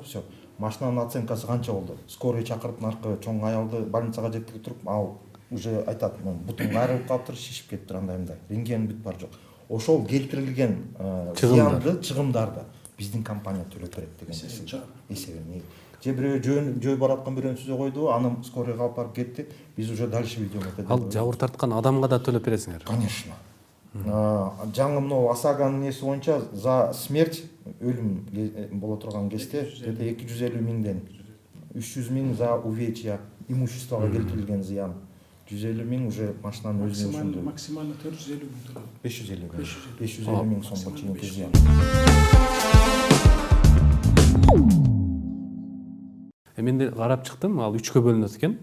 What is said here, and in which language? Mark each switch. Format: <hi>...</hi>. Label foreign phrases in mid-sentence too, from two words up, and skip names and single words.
<ky>Все, машинанын оценкасы канча болду? Скорый чакырып, наркы чоң аялды больницага жеткирип туруп, ал уже айтат, бутум айрылып калыптыр, шишип кетиптир, андай. Рентген бүт бар жок. Ошол келтирилген зыянды, чыгымдарды биздин компания төлөп берет деген эсебин. Же бирөө жөө бараткан бирөөнү сүзө койду, аны скорыйга алып барып кетти.</ky> <ru>Биз уже дальше ведем это дело.</ru> <ky>Ал жабыр тарткан адамга да төлөп бересиңер?</ky> <ru>Конечно.</ru> <ky>Жаңы мынау ОСАГОнун неси боюнча</ky> <ru>за смерть,</ru> <ky>өлүм боло турган кезде где-то 250 миңден 300 миң</ky> <ru>за увечья,</ru> <ky>имуществого келтирилген зыян. 150 миң уже машинанын өзүнө ушунду. Максимально 450 миң төлөп. 550 миң сомго чейинки зыян. Мен карап чыктым, ал 3кө бөлүнөт экен.</ky>